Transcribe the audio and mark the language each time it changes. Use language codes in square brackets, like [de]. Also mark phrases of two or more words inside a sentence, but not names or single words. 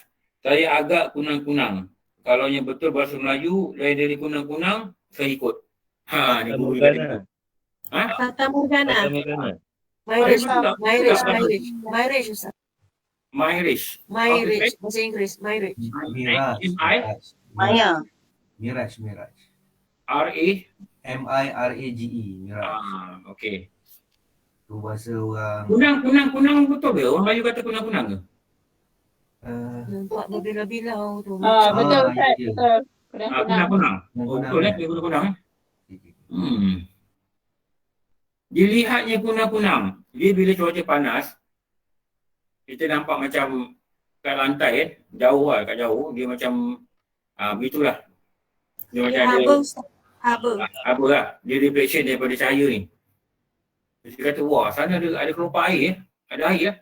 [ms] Saya agak kunang-kunang. Kalau yang betul bahasa Melayu, lain dari kunang-kunang, saya ikut. Fata Morgana. Fata Morgana. Fata Morgana. Mairish, Ustaz. Mairish. Mairish. Bahasa Inggeris. Mairish. Maya. Miraj. R-A? M-I-R-A-G-E. Miraj. Okey. Tu bahasa orang Kunang betul ke? Orang Melayu kata kunang-kunang ke? Nampak berbilau-bilau tu. Betul Ustaz. ya. Betul. Kunang-kunang. Betul kunang-kunang. Dilihatnya kunang-kunang. Dia bila cuaca panas, kita nampak macam kat lantai jauh lah, kat jauh. Dia macam, begitulah. Dia macam ada, apa lah. Dia reflection daripada cahaya ni. Dia kata, wah sana ada kelopak air, ada air lah.